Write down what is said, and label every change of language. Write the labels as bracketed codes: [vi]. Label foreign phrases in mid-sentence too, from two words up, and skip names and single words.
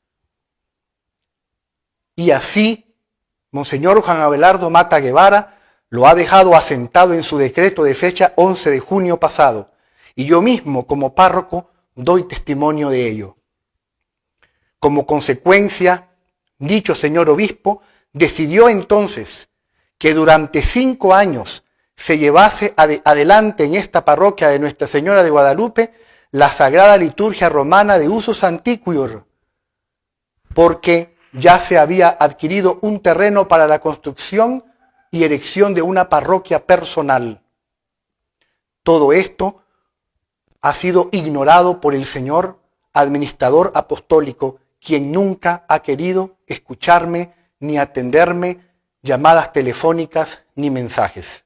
[es] Y así, Monseñor Juan Abelardo Mata Guevara lo ha dejado asentado en su decreto de fecha 11 de junio pasado, y yo mismo, como párroco, doy testimonio de ello. Como consecuencia, dicho señor obispo decidió entonces que durante 5 años se llevase adelante en esta parroquia de Nuestra Señora de Guadalupe la Sagrada Liturgia Romana de [la] usus antiquior, [es] porque ya se había adquirido un terreno para la construcción y erección de una parroquia personal. Todo esto ha sido ignorado por el señor administrador apostólico, quien nunca ha querido escucharme ni atenderme llamadas telefónicas ni mensajes.